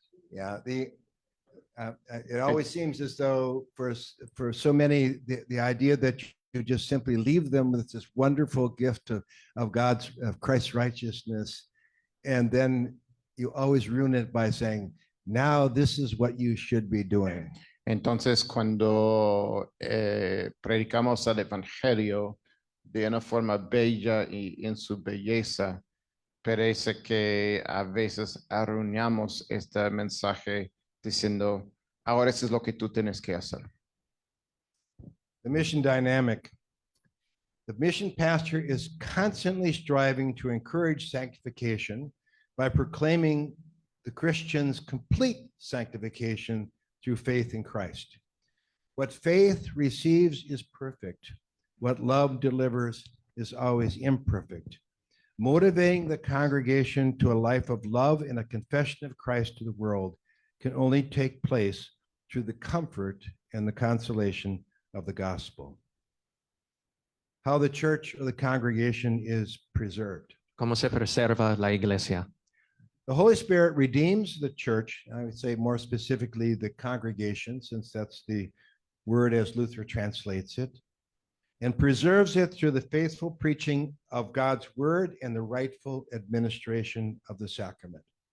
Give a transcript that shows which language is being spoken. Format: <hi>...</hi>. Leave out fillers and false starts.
<en>Yeah, it always seems as though for so many, the idea that you just simply leave them with this wonderful gift of Christ's righteousness, and then you always ruin it by saying, now this is what you should be doing.</en> <es>Entonces, cuando predicamos el Evangelio de una forma bella y en su belleza, parece que a veces arruinamos este mensaje diciendo, ahora eso es lo que tú tienes que hacer.</es> <en>The mission dynamic. The mission pastor is constantly striving to encourage sanctification by proclaiming the Christian's complete sanctification through faith in Christ. What faith receives is perfect. What love delivers is always imperfect. Motivating the congregation to a life of love and a confession of Christ to the world can only take place through the comfort and the consolation of the gospel. How the church or the congregation is preserved.</en> <es>¿Cómo se preserva la iglesia?</es> <en>The Holy Spirit redeems the church, I would say more specifically the congregation, since that's the word as Luther translates it, and preserves it through the faithful preaching of God's word and the rightful administration of the sacrament.</en>